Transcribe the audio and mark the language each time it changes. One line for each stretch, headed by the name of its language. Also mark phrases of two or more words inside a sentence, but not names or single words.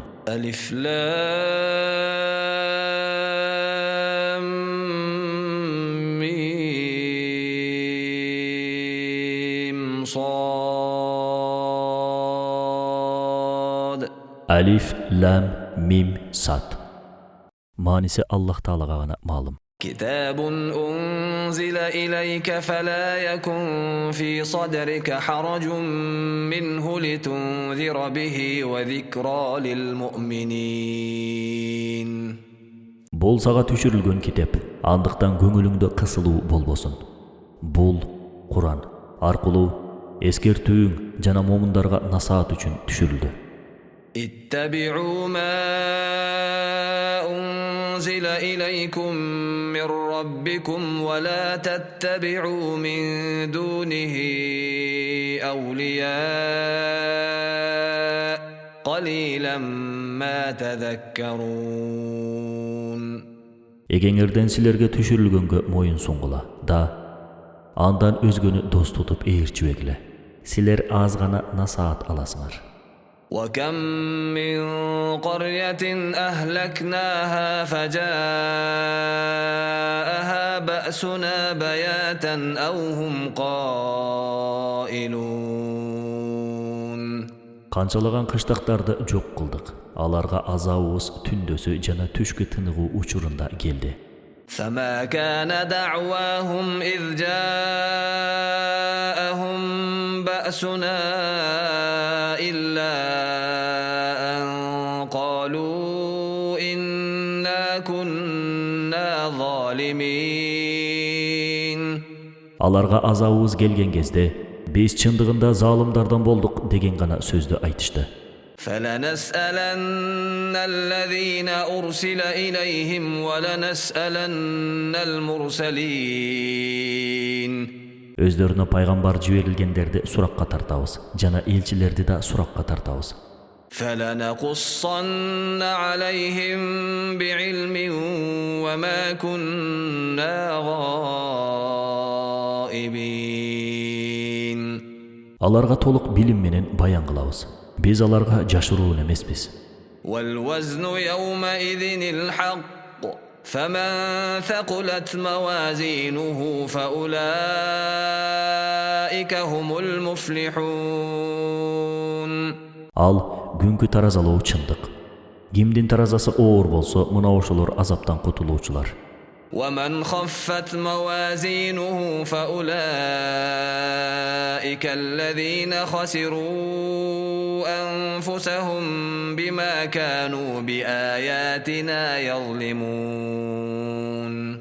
Arabic: ألف لام ميم صاد. ألف، لام، ميم، صاد.
Kyrgyz: Маанisi Аллах Таалага гана маалым.
Arabic: كتاب أنزل إليك فلا يكن في صدرك حرج منه لتنذر به وذكرى للمؤمنين.
Kyrgyz: Бул сага түшүрүлгөн китеп, андыктан көңүлүңдө кысылуу болбосун. Бул Куран аркылуу эскертүүң жана момундарга насаат үчүн түшүрүлдү.
Arabic: اتبعوا ما أنزل إليكم من ربكم ولا تتبعوا من دونه أولياء قليلا ما تذكرون.
Kyrgyz: Эгеңерден силерге түшүрүлгөнгө моюн сунгула да, андан өзгөнү дос тутуп ээрчибегиле. Силер аз гана насаат аласыңар.
Arabic: وكم من قرية أهلكناها فجاءها بأسنا بياتا أو هم قائلون.
Kyrgyz: Канчалаган кыштактарды жок кылдык. Аларга азабыбыз түндөсү жана түшкү тыныгуу учурунда келди.
Arabic: فما كان دعواهم إذ جاءهم بأسنا إلا أن قالوا إنا كنا ظالمين.
Kyrgyz: Аларга азабыбыз келген кезде биз чындыгында залымдардан болдук деген гана сөздү айтышты.
Arabic: فلنسألن الذين أرسل إليهم ولنسألن المرسلين.
Kyrgyz: Өздөрүнө пайгамбар жиберилгендерди суракка тартабыз, жана элчилерди да суракка тартабыз.
Arabic: فلنقصن عليهم بعلم وما كنا غائبين.
Kyrgyz: Аларга толук билим менен баян кылабыз. Биз аларга жашыруун эмеспиз.
Arabic: والوزن يومئذ الحق فمن ثقلت موازينه فأولئك هم المفلحون.
Kyrgyz: Ал күнгү таразалоо чындык. Кимдин таразасы оор болсо, мына ошолор азаптан кутулуучулар.
Arabic: ومن خفت موازينه فأولئك الذين خسروا أنفسهم بما كانوا بآياتنا يظلمون.